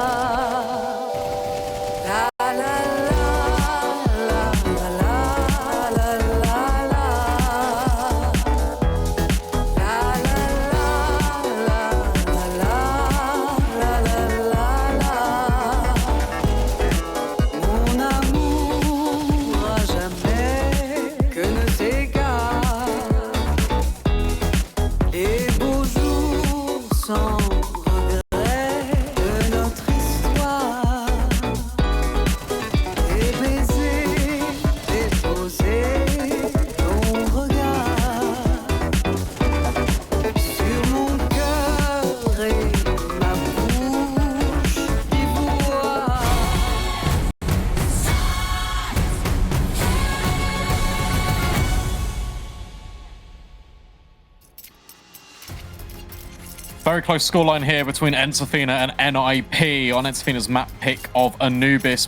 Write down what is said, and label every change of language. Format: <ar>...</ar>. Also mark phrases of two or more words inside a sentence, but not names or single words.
<fr>La la la la la la la la la. La la la la la la la. Mon amour à jamais que ne s'égare. Les beaux jours sans regret de notre histoire. Les baisers déposés, ton regard sur mon cœur et ma bouche d'ivoire.</fr> <en>Very close scoreline here between ENCE Athena and NIP on ENCE Athena's map pick of Anubis.</en>